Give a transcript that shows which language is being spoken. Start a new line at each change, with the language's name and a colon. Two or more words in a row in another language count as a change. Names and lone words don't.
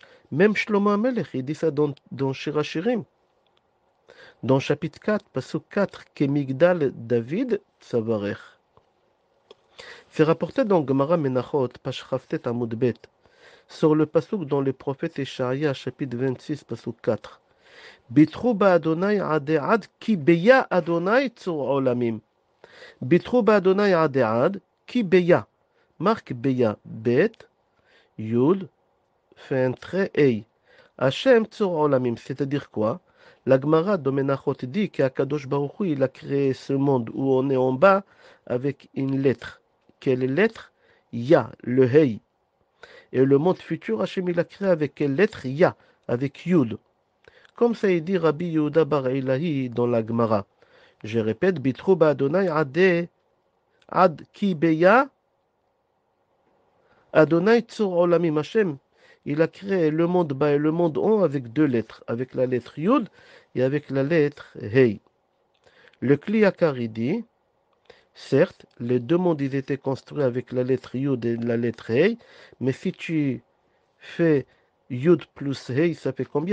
French: Même Shlomo HaMelech, il dit ça dans Shir HaShirim. Dans chapitre 4, Pasuk 4, que
Hebrew: מגדל דוד צווארך.
French: C'est rapporté dans Gemara Menachot, page Chavtet
Hebrew: עמוד ב,
French: sur le pasuk dans le prophète Eshaïa, chapitre 26, pasuk 4.
Hebrew: בטחו בה' עדי עד כי ביה ה' צור עולמים. בטחו בה' עדי עד כי ביה.
French: Marque beya, bet, yud, fait un trait, ei.
Hebrew: ה' צור עולמים,
French: c'est-à-dire quoi? La Gemara de Menachot dit qu'
Hebrew: הקדוש ברוך הוא,
French: il a créé ce monde où on est en bas avec une lettre. Quelle lettre? Ya, le Hey. Et le monde futur, Hachem il a créé avec quelle lettre? Ya, avec Yud. Comme ça il dit Rabbi Yehuda bar Ilahi dans la Gemara. Je répète,
Hebrew: בטחו בה' עד כי ביה ה' צור עולמים.
French: Hachem, il a créé le monde bas et le monde haut avec deux lettres, avec la lettre Yud et avec la lettre Hey. Le Kli Yakar dit, certes, les deux mondes ils étaient construits avec la lettre Yud et la lettre Hey, mais si tu fais Yud plus Hey, ça fait combien?